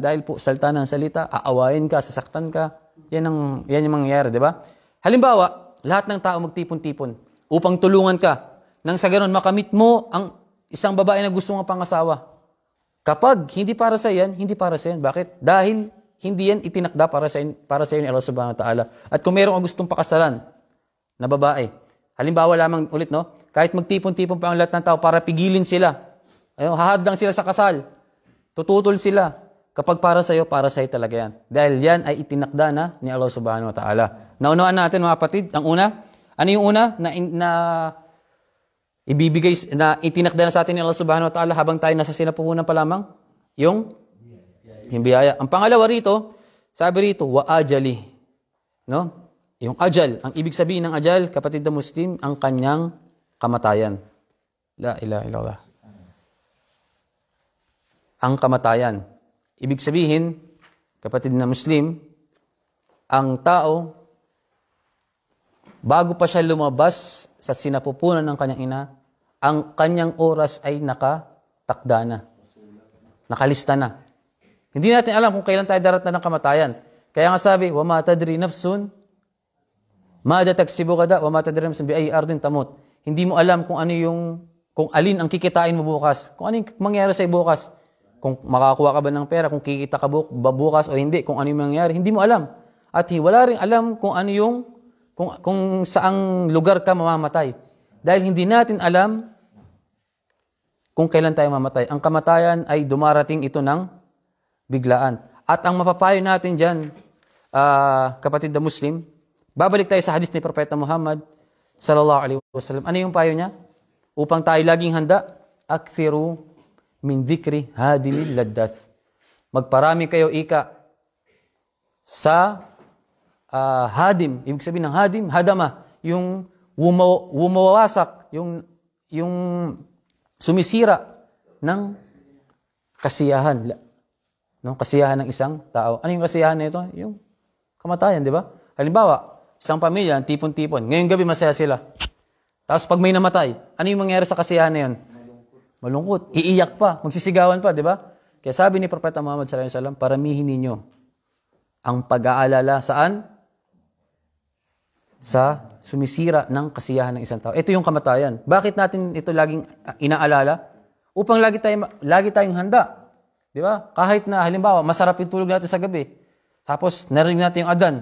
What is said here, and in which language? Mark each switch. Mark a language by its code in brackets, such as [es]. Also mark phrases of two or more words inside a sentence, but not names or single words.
[tl] Dahil po, salta ng salita, aawayin ka, sasaktan ka. Yan yung mangyayari, di ba? Halimbawa, lahat ng tao magtipon-tipon upang tulungan ka. Nang sa ganun, makamit mo ang isang babae na gusto mong pangasawa. Kapag hindi para sa yan, hindi para sa yan. Bakit? Dahil hindi yan itinakda para sa iyo ni Allah [ar] سبحانه وتعالى. [tl] At kung meron kang gustong pakasalan na babae, halimbawa lamang ulit, no? Kahit magtipon-tipon pa ang lahat ng tao para pigilin sila. Ayun, hahadlang sila sa kasal. Tututol sila. Kapag para sa'yo talaga yan. Dahil yan ay itinakda na ni Allah [ar] سبحانه وتعالى. [tl] Naunawaan natin mga kapatid. Ang una, ano yung una na ibibigay, na itinakda na sa atin ni Allah [ar] سبحانه وتعالى [tl] habang tayo nasa sinapuhunan pa lamang? Yung biyaya. Ang pangalawa rito, sabi rito, [ar] وأجله. [tl] No? Yung ajal, ang ibig sabihin ng ajal, kapatid na Muslim, ang kanyang kamatayan. [ar] لا إله إلا الله. [tl] Ang kamatayan. Ibig sabihin, kapatid na Muslim, ang tao, bago pa siya lumabas sa sinapupunan ng kanyang ina, ang kanyang oras ay nakatakda na. Nakalista na. Hindi natin alam kung kailan tayo darating ng kamatayan. Kaya nga sabi, [ar] وما تدري نفس ماذا تكسب غدا وما تدري نفس بأي أرض تموت. [tl] Hindi mo alam kung alin ang kikitain mo bukas. Kung ano yung mangyayari sa bukas. Kung makakuha ka ba ng pera, kung kikita ka bukas o hindi, kung ano yung mangyayari, hindi mo alam. At wala ring alam kung ano yung kung saang lugar ka mamamatay. Dahil hindi natin alam kung kailan tayo mamatay. Ang kamatayan ay dumarating ito ng biglaan. At ang mapapayo natin dyan, kapatid na Muslim, babalik tayo sa hadith ni Propeta Muhammad [ar] صلى الله عليه وسلم. [tl] Ano yung payo niya? Upang tayo laging handa, [ar] أكثروا من ذكر هادم اللذات. [tl] Magparami kayo sa hadim. Ibig sabihin ng hadim, hadama, yung wumawasak, yung sumisira ng kasiyahan. No? Kasiyahan ng isang tao. Ano yung kasiyahan na ito? Yung kamatayan, di ba? Halimbawa, isang pamilya, tipon-tipon. Ngayong gabi masaya sila. Tapos pag may namatay, ano yung mangyayari sa kasiyahan na yun? Malungkot. Iiyak pa. Magsisigawan pa, di ba? Kaya sabi ni Propeta Muhammad [ar] صلى الله عليه وسلم, [tl] paramihin ninyo ang pag-aalala saan? Sa sumisira ng kasiyahan ng isang tao. Ito yung kamatayan. Bakit natin ito laging inaalala? Upang lagi tayong handa. Di ba? Kahit na halimbawa, masarap yung tulog natin sa gabi. Tapos narinig natin yung adan.